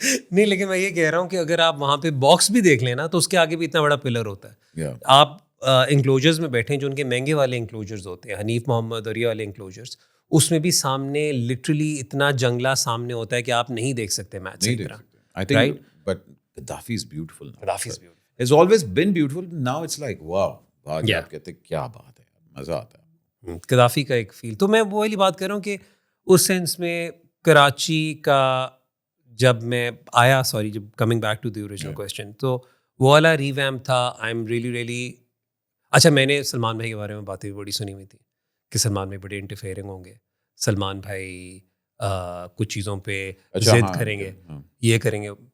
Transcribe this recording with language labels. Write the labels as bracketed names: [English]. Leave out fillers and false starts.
[Urdu] نہیں, لیکن میں یہ کہہ رہا ہوں کہ اگر آپ وہاں پہ باکس بھی دیکھ لیں نا تو اس کے آگے بھی اتنا بڑا پلر ہوتا ہے. آپ انکلوجرز میں بیٹھیں جو ان کے مہنگے والے انکلوجرز ہوتے ہیں, حنیف محمد اور یہ والے انکلوجرز, اس میں بھی سامنے لٹرلی اتنا جنگلہ سامنے ہوتا ہے کہ آپ نہیں دیکھ سکتے میچ صحیح طرح. [English] I think, but Gaddafi is beautiful. Gaddafi is beautiful. It's always been beautiful. Now it's like wow. [Urdu] بعد آپ کہتے ہیں کیا بات ہے, مزہ آتا ہے. قذافی کا ایک فیل. تو میں وہ والی بات کر رہا ہوں کہ اس سینس میں کراچی کا جب میں آیا, جب [English] coming back to the original question, [Urdu] تو وہ والا ریویمپ تھا. [English] I am really [Urdu] اچھا, میں نے سلمان بھائی کے بارے میں باتیں بڑی سنی ہوئی تھی کہ سلمان بھائی بڑے انٹرفیئرنگ ہوں گے, سلمان بھائی کچھ چیزوں پہ ضد کریں گے, یہ کریں گے.